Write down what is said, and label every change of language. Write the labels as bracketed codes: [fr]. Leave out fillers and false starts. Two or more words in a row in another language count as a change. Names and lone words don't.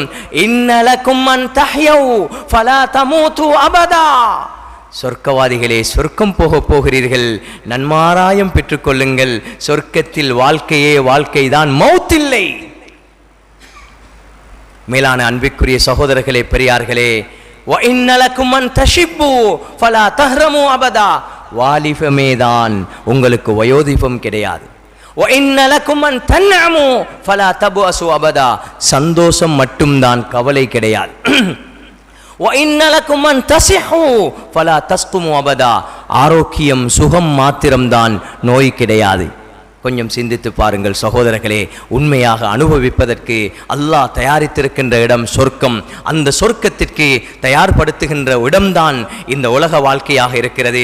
[ar] إن لكم أن تحيوا فلا تموتوا أبدا. [ta] சொர்க்கவாதிகளே, சொர்க்கம் போக போகிறீர்கள், நன்மாராயம் பெற்றுக்கொள்ளுங்கள். சொர்க்கத்தில் வாழ்க்கையே வாழ்க்கைதான், மௌத்தில்லை. மேலான அன்பிற்குரிய சகோதரர்களே, பெரியார்களே, [ar] وَإِنَّ لَكُمْ أَن تَشِبُّوا فَلَا تَهْرَمُوا أَبَدًا [ta] வாலிபமேதான், உங்களுக்கு வயோதிபம் கிடையாது. [ar] وَإِنَّ لَكُمْ أَن تَنْعَمُوا فَلَا تَبْأَسُوا أَبَدًا [ta] சந்தோஷம் மட்டும்தான், கவலை கிடையாது. [ar] وَإِنَّ لَكُمْ أَن تَصِحُّوا فَلَا تَسْقُمُوا أَبَدًا [ta] ஆரோக்கியம் சுகம் மாத்திரம்தான், நோய் கிடையாது. கொஞ்சம் சிந்தித்து பாருங்கள் சகோதரர்களே, உண்மையாக அனுபவிப்பதற்கு அல்லாஹ் தயாரித்திருக்கின்ற இடம் சொர்க்கம். அந்த சொர்க்கத்திற்கு தயார்படுத்துகின்ற இடம்தான் இந்த உலக வாழ்க்கையாக இருக்கிறது.